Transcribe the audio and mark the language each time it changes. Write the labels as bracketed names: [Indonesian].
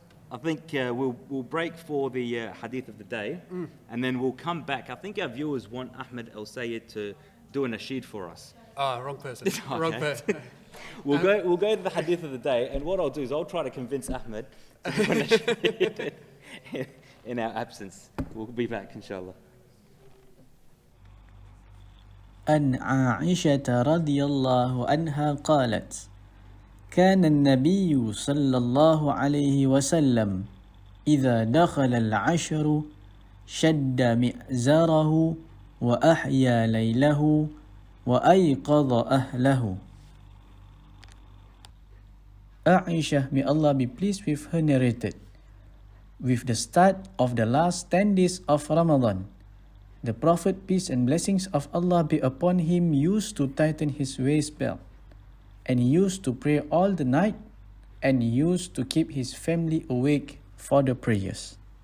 [English] I think we'll break for the hadith of the day, and then we'll come back. I think our viewers want Ahmed El Sayed to do a nasheed for us. Wrong person. Wrong person. We'll go to the hadith of the day, and what I'll do is I'll try to convince Ahmed to do a nasheed in our absence. We'll be back, inshallah. [Arabic] عن عائشة رضي الله عنها قالت: كان النبي صلى الله عليه وسلم إذا دخل العشر شد مئزره وأحيا ليله وأيقظ أهله. [English] Aisha, may Allah be pleased with her, narrated, with the start of the last 10 days of Ramadan, the Prophet, peace and blessings of Allah be upon him, used to tighten his waist belt, and he used to pray all the night, and he used to keep his family awake for the prayers.